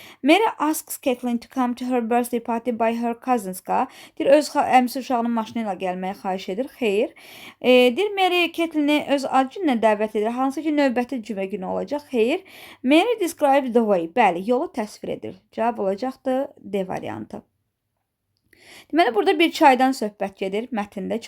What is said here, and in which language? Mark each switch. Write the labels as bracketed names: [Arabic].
[English] Mary asks Kathleen to come to her birthday party by her cousinska. [Azerbaijani] Deyir, öz əmsi uşağının maşını ilə gəlməyə xahiş edir. Xeyr. Deyir, Mary Kathleen'i öz ad gününə dəvət edir. Hansı ki, növbəti cümə günü olacaq. Xeyr. [English] Mary describes the way. [Azerbaijani] Bəli, yolu təsvir edir. Cavab olacaqdır D variantı. Deməli, burada bir çaydan söhbət gedir mətndə.